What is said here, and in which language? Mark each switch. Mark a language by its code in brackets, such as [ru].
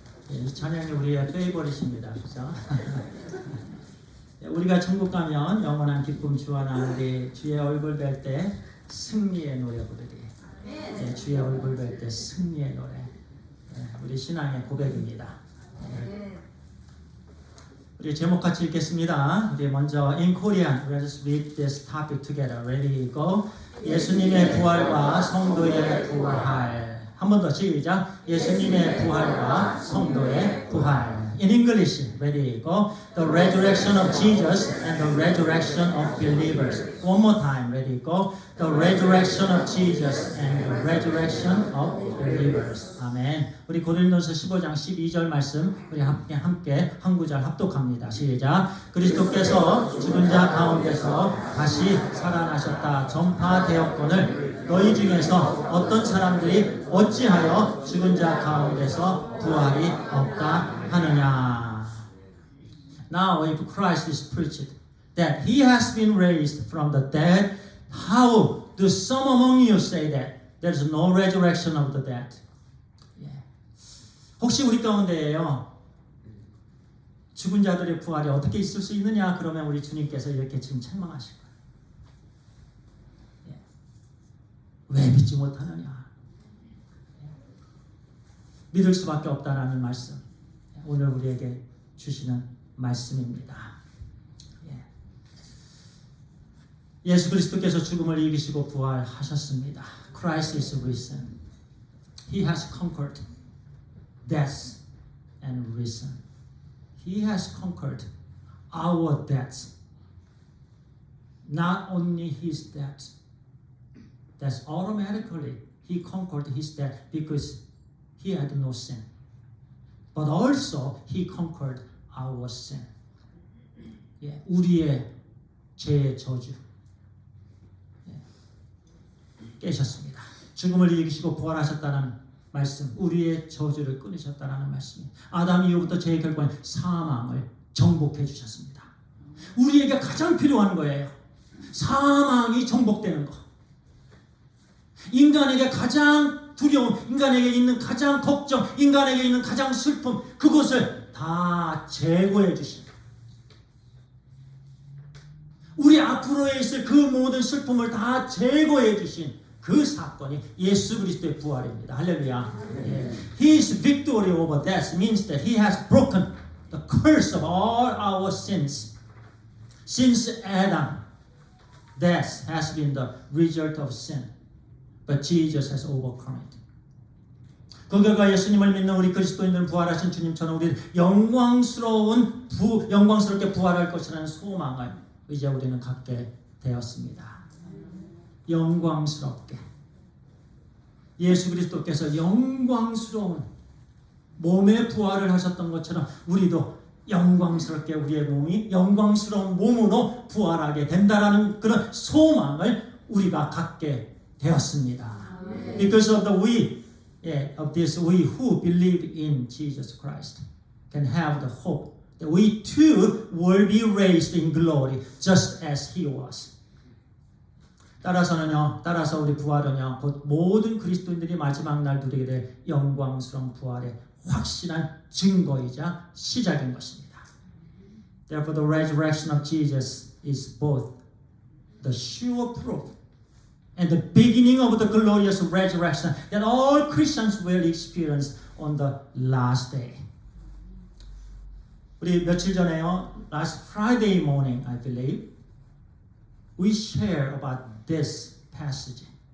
[ko] 이 찬양이 우리의 페이버릿입니다. 그죠? 우리가 천국 가면 영원한 기쁨 주와 나누리 주의 얼굴 뵐 때 승리의 노래 부르리. 네, 주의 얼굴 뵐 때 승리의 노래. 네, 우리 신앙의 고백입니다. 네. 우리 제목 같이 읽겠습니다. 우리 먼저 [en] in Korean, let's read this topic together. Ready, go. [ko] 예수님의 부활과 성도의 부활. 한 번 더 시작. 예수님의 부활과 성도의 부활. [en] In English, ready, go. The resurrection of Jesus and the resurrection of believers. One more time, ready, go. The resurrection of Jesus and the resurrection of believers. [ko] 아멘. 우리 고린도서 15장 12절 말씀 우리 함께 한 구절 합독합니다. 시작. 그리스도께서 죽은 자 가운데서 다시 살아나셨다 전파되었거늘 너희 중에서 어떤 사람들이 어찌하여 죽은 자 가운데서 부활이 없다 하느냐. [en] Now if Christ is preached that he has been raised from the dead, how do some among you say that there is no resurrection of the dead? [ko] 혹시 우리 가운데에요 죽은 자들의 부활이 어떻게 있을 수 있느냐? 그러면 우리 주님께서 이렇게 지금 책망하실 거예요. 왜 믿지 못하느냐? 믿을 수밖에 없다라는 말씀, 오늘 우리에게 주시는 말씀입니다. 예수 그리스도께서 죽음을 이기시고 부활하셨습니다. [en] Christ is risen. He has conquered death and risen. He has conquered our death. Not only his death. That's automatically he conquered his death because he had no sin. But also he conquered our sin. [ko] 우리의 죄의 저주 깨셨습니다. 죽음을 이기시고 부활하셨다는 말씀, 우리의 저주를 끊으셨다는 말씀. 아담 이후부터 죄의 결과는 사망을 정복해 주셨습니다. 우리에게 가장 필요한 거예요. 사망이 정복되는 거. 인간에게 가장 두려움, 인간에게 있는 가장 걱정, 인간에게 있는 가장 슬픔, 그것을 다 제거해 주신, 우리 앞으로에 있을 그 모든 슬픔을 다 제거해 주신 그 사건이 예수 그리스도의 부활입니다. 할렐루야. [en] His victory over death means that He has broken the curse of all our sins. Since Adam, death has been the result of sin, but Jesus has overcome it. [ko] 그 결과 예수님을 믿는 우리 그리스도인들은 부활하신 주님처럼 우리 영광스럽게 부활할 것이라는 소망을 이제 우리는 갖게 되었습니다. 영광스럽게. 예수 그리스도께서 영광스러운 몸의 부활을 하셨던 것처럼 우리도 영광스럽게 우리의 몸이 영광스러운 몸으로 부활하게 된다라는 그런 소망을 우리가 갖게 되었습니다. [en] Because of the we who believe in Jesus Christ can have the hope that we too will be raised in glory just as He was. [ko] 따라서 우리 부활은요, 곧 모든 그리스도인들이 마지막 날 누리게 될 영광스러운 부활의 확실한 증거이자 시작인 것입니다. [en] Therefore, the resurrection of Jesus is both the sure proof and the beginning of the glorious resurrection that all Christians will experience on the last day. [ko] 우리 며칠 전에요, [en] last Friday morning, I believe, we share about this passage.